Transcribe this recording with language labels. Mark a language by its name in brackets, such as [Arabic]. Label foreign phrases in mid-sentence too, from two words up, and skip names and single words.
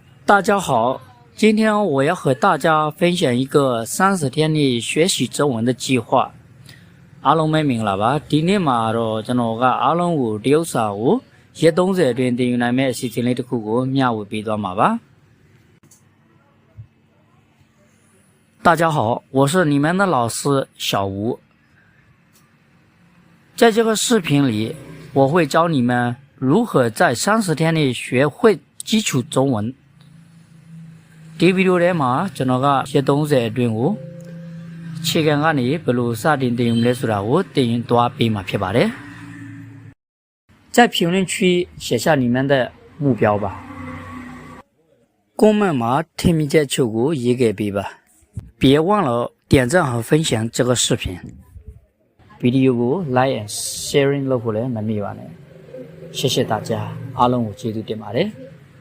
[Chinese] 大家好，今天我要和大家分享一个30天的学习中文的计划。 [Burmese] အားလုံးပဲမင်္ဂလာပါဒီနေ့မှာတော့ကျွန်တော်ကအားလုံးကိုတရုတ်စာကိုရက်30အတွင်းသင်ယူနိုင်မယ့်အစီအစဉ်လေးတစ်ခုကိုမျှဝေပေးသွားမှာပါ [Chinese] 大家好，我是你们的老师小吴。在这个视频里，我会教你们如何在30天内学会基础中文。 [Burmese] ဒီဗီဒီယိုထဲမှာကျွန်တော်ကရက်30အတွင်းကိုအခြေခံကနေဘယ်လိုစတင်သင်ယူမလဲဆိုတာကိုသင်ယူသွားပေးမှာဖြစ်ပါတယ် [Chinese] 在评论区写下你们的目标吧 [Burmese] 公们မှာထင်မြင်ချက်ချုပ်ကိုရေးခဲ့ပေးပါ [Chinese] 别忘了点赞和分享这个视频 [Burmese] ဗီဒီယိုကို [English] like and sharing [Burmese] လုပ်ဖို့လည်းမမေ့ပါနဲ့ [Chinese] 谢谢大家 [Burmese] အားလုံးကိုကျေးဇူးတင်ပါတယ်